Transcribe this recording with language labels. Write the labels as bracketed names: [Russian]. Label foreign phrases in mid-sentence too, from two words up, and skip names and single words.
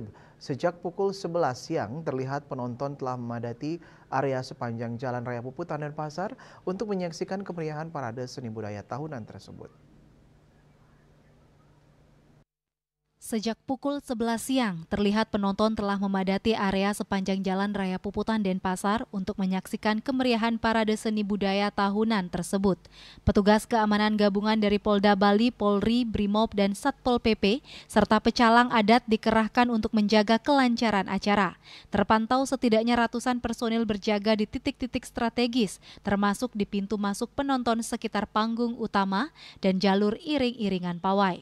[Indonesian] Sejak pukul 11 siang terlihat penonton telah memadati area sepanjang Jalan Raya Puputan dan Pasar untuk menyaksikan kemeriahan parade seni budaya tahunan tersebut. Sejak pukul 11 siang, terlihat penonton telah memadati area sepanjang Jalan Raya Puputan Denpasar untuk menyaksikan kemeriahan parade seni budaya tahunan tersebut. Petugas keamanan gabungan dari Polda Bali, Polri, Brimob, dan Satpol PP, serta pecalang adat dikerahkan untuk menjaga kelancaran acara. Terpantau setidaknya ratusan personil berjaga di titik-titik strategis, termasuk di pintu masuk penonton sekitar panggung utama dan jalur iring-iringan pawai.